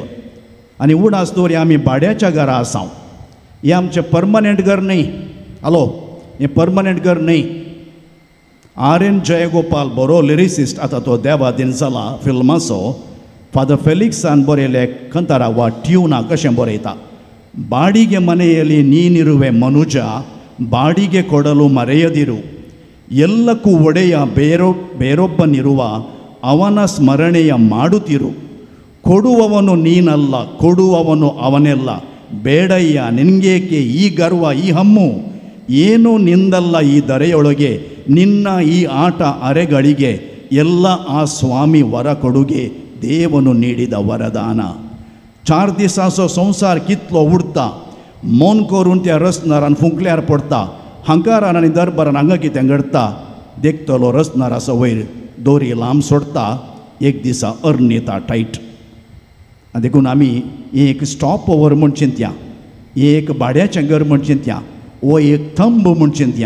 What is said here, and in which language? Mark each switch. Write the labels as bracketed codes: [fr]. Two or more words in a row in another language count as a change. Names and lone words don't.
[kok] आनी उडास दवरी आमी भाड्याच्या घरा आसां. हें आमचें पर्मनंट घर न्ही. हॅलो, हें पर्मनंट घर न्ही. R.N. जयगोपाल बरो लिरिसिस्ट, आतां तो देवादीन जाला फिल्माचो. फादर फेलिक्सान बरयलें कंतारा वा ट्युना कशें बरयता. [kn] ಬಾಡಿಗೆ ಮನೆಯಲ್ಲಿ ನೀನಿರುವೆ ಮನುಜ, ಬಾಡಿಗೆ ಕೊಡಲು ಮರೆಯದಿರು. ಎಲ್ಲಕ್ಕೂ ಒಡೆಯ ಬೇರೊಬ್ಬನಿರುವ ಅವನ ಸ್ಮರಣೆಯ ಮಾಡುತ್ತಿರು. ಕೊಡುವವನು ನೀನಲ್ಲ, ಕೊಡುವವನು ಅವನೆಲ್ಲ. ಬೇಡಯ್ಯ ನಿನ್ಗೇಕೆ ಈ ಗರ್ವ ಈ ಹಮ್ಮು? ಏನೂ ನಿಂದಲ್ಲ ಈ ಧರೆಯೊಳಗೆ, ನಿನ್ನ ಈ ಆಟ ಅರೆಗಳಿಗೆ. ಎಲ್ಲ ಆ ಸ್ವಾಮಿ ವರ ಕೊಡುಗೆ, ದೇವನು ನೀಡಿದ ವರದಾನ. [kok] 4 दिसाचो संवसार कितलो उरता, मन करून त्या रसनारान फुंकल्यार पडटा. हंकारान आनी दरबारान हांगा कितें घडटा, देखतलो रसनाराचो वयर दोरी लांब सोडटा, एक दिसा अर्न येता टायट. देखून आमी एक [en] stop over [kok] म्हूण चिंतया, एक भाड्याचें घर म्हूण चिंतया, वो एक थंब म्हूण चिंतया.